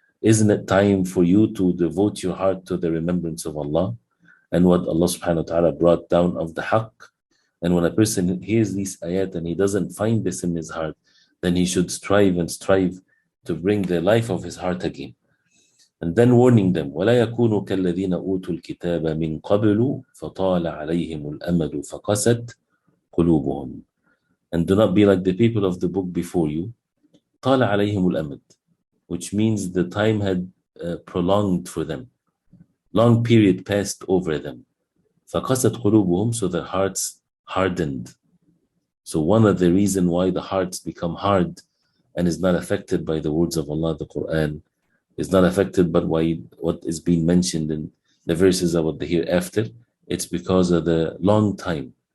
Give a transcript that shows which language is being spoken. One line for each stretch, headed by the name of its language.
English: Isn't it time for you to devote your heart to the remembrance of Allah and what Allah subhanahu wa ta'ala brought down of the haqq? And when a person hears these ayat and he doesn't find this in his heart, then he should strive to bring the life of his heart again. And then warning them,
Arabic: وَلَا يَكُونُوا كَالَّذِينَ أُوتُوا الْكِتَابَ مِنْ قَبْلُ فَطَالَ عَلَيْهِمُ الْأَمَدُ فَقَسَتْ قُلُوبُهُمْ.
English: And do not be like the people of the book before you.
Arabic: طَالَ عَلَيْهِمُ الْأَمَدُ,
English: which means the time had prolonged for them. Long period passed over them.
Arabic: فَقَسَتْ قُلُوبُهُمْ,
English: so their hearts hardened. So one of the reasons why the hearts become hard and is not affected by the words of Allah, the Quran, is not affected by what is being mentioned in the verses about the hereafter, it's because of the long time.